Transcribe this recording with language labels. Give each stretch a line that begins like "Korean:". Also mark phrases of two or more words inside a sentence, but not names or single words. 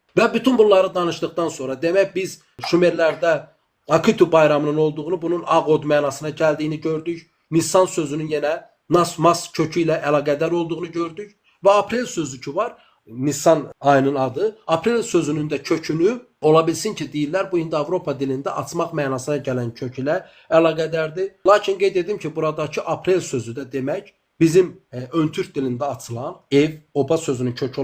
Turkish: Ve bütün bunları danıştıktan sonra demek biz Şumerlerde Akitu bayramının olduğunu, bunun Ağod mənasına geldiğini gördük. Nisan sözünün yine Nasmas köküyle əlaqədar olduğunu gördük. Ve Aprel sözü ki var. Nisan ayının adı.
Azerbaijani: Aprel sözünün de kökünü olabilsin ki deyirlər bu indi Avropa dilində açmaq mənasına gələn kök ilə əlaqədardır. Lakin qeyd edim ki buradakı Aprel sözü də demək bizim ön türk dilində açılan ev, oba sözünün kökü